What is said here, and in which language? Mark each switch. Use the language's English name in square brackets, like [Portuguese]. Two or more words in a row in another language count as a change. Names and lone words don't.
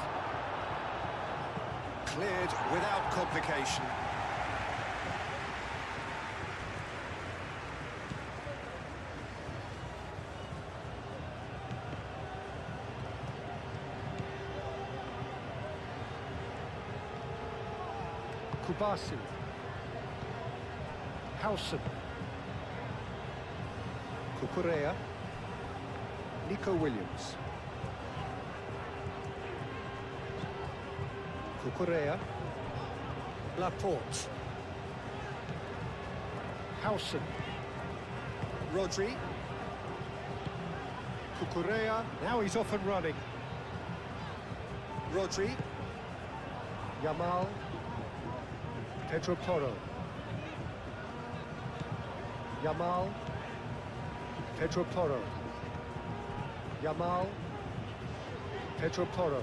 [English] Cleared without complication. Kubasi. Howson. Cucurella. Nico Williams. Cucurella. Laporte. Howson. Rodri. Cucurella. Now he's off and running. Rodri. Yamal. Pedro Porro. Yamal. Pedro Porro. Yamal. Pedro Porro.